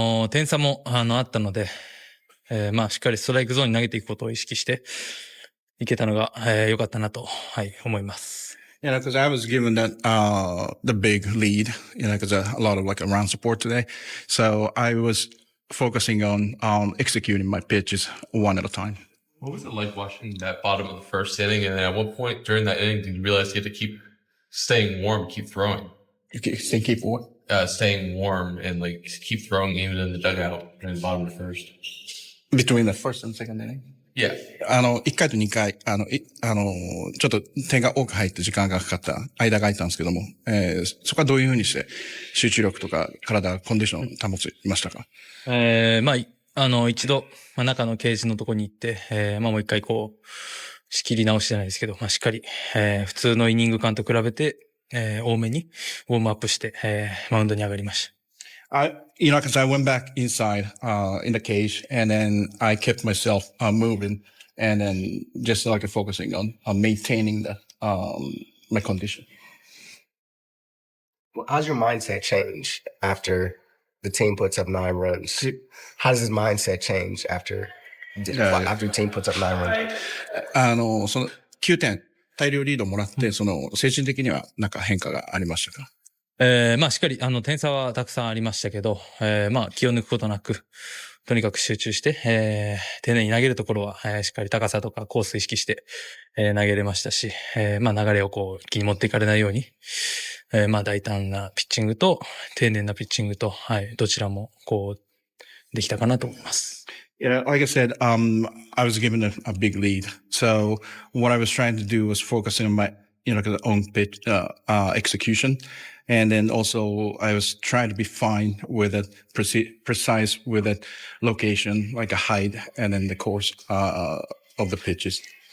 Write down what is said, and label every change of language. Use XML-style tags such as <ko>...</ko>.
<ja>点差も、あったので、しっかりストライクゾーンに投げていくことを意識して、いけたのが、良かったなと、思います。</ja> <en>Yeah, because I was given that, the big lead, because a lot of around support today. So I was focusing on, executing my pitches one at a time. What was it like watching that bottom of the first inning? And at what point during that inning did you realize you had to keep staying warm, keep throwing? Keep what? Staying warm and keep throwing even in the dugout during the bottom of the first. Between the first and second inning? Yeah.</en> <ja>1回と2回、ちょっと点が多く入って時間がかかった間が空いたんですけども、そこはどういうふうにして集中力とか体、コンディションを保ちましたか？一度、中のケージのとこに行って、もう一回仕切り直しじゃないですけど、しっかり、普通のイニング間と比べて、多めにウォームアップして、マウンドに上がりました。</ja> <en>because I went back inside, in the cage, and then I kept myself, moving, and then just focusing on maintaining the, my condition. How's your mindset change after the team puts up 9 runs? How does his mindset change after the team puts up 9 runs?</en> <ja>その9点、大量リードもらって、精神的には変化がありましたか？しっかり、点差はたくさんありましたけど、気を抜くことなく、とにかく集中して、丁寧に投げるところは、しっかり高さとかコース意識して、投げれましたし、流れを一気に持っていかれないように、大胆なピッチングと、丁寧なピッチングと、どちらも、できたかなと思います。</ja> <en>Yeah, like I said, I was given a big lead. So what I was trying to do was focusing on my, own pitch, execution. And then also I was trying to be fine with it, precise with it, location, like a height, and then the course of the pitches.</en>